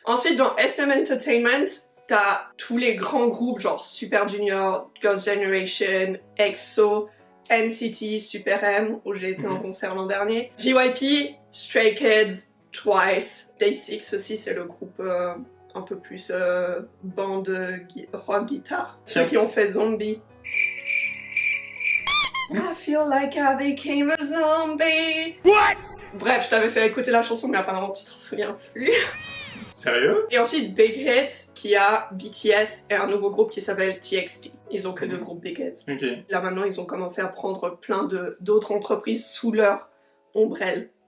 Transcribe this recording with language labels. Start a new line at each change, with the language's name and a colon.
French: Ensuite, dans SM Entertainment, t'as tous les grands groupes genre Super Junior, Girls' Generation, EXO, NCT, Super M, où j'ai été en concert l'an dernier. JYP, Stray Kids, Twice, Day6 aussi, c'est le groupe un peu plus bande rock guitare. Ceux qui ont fait Zombie.
English: I feel like I became a zombie. What?
French: Bref, je t'avais fait écouter la chanson, mais apparemment tu t'en souviens plus. Sérieux? Et ensuite Big Hit, qui a BTS et un nouveau groupe qui s'appelle TXT. Ils ont que 2 groupes Big Hit.
English: Okay.
French: Là maintenant, ils ont commencé à prendre plein d'autres entreprises sous leur ombrelle.